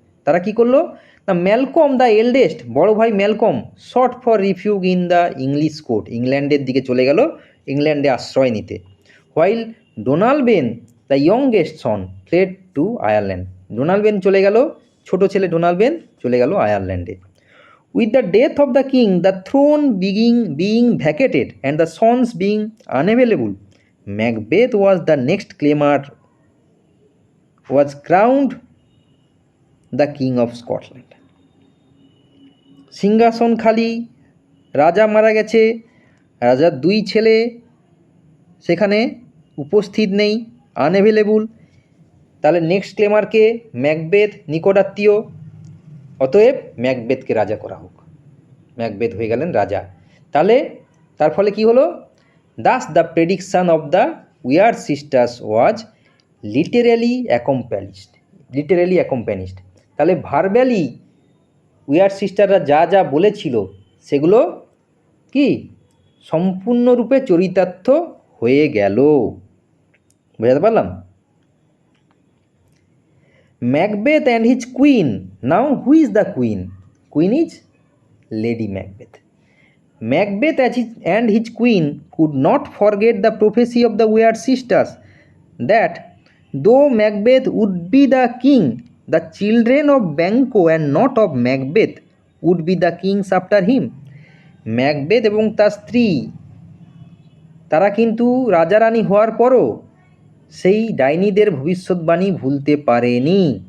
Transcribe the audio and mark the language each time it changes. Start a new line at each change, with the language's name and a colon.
Bangla: তারা কি করলো না, ম্যালকম দ্য এল্ডেস্ট, বড় ভাই Malcolm,
English: sought for refuge in the English court,
Bangla: ইংল্যান্ডের দিকে চলে গেল, ইংল্যান্ডে আশ্রয় নিতে।
English: while Donalbain the youngest son fled to Ireland,
Bangla: ডোনাল্ডবেন চলে গেল, ছোট ছেলে ডোনাল্ডবেন চলে গেল আয়ারল্যান্ডে।
English: With the death of the king, the throne being vacated and the sons being unavailable, Macbeth was the next claimant, was crowned the king of Scotland.
Bangla: সিংহাসন খালি, রাজা মারা গেছে, রাজার 2 ছেলে সেখানে উপস্থিত নেই, আনঅ্যাভেলেবল। তাহলে নেক্সট ক্লেমারকে ম্যাকবেথ, নিকটাত্মীয়, অতএব ম্যাকবেথকে রাজা করা হোক। ম্যাকবেথ হয়ে গেলেন রাজা। তাহলে তার ফলে কি হলো?
English: Thus the prediction of the weird sisters was literally accomplished.
Bangla: তাহলে ভার্বালি উইয়ার্ড সিস্টাররা যা যা বলেছিল সেগুলো কি সম্পূর্ণরূপে চরিতার্থ হয়ে গেল। বুঝাতে পারলাম?
English: Macbeth and his queen, now who is the queen? Queen is Lady Macbeth. Macbeth and his queen could not forget the prophecy of the weird sisters that though Macbeth would be the king, the children of Banquo and not of Macbeth would be the kings after him.
Bangla: Macbeth এবং তার স্ত্রী তারা কিন্তু রাজা রানী হওয়ার পরও সেই ডাইনিদের ভবিষ্যৎবাণী ভুলতে পারেনি।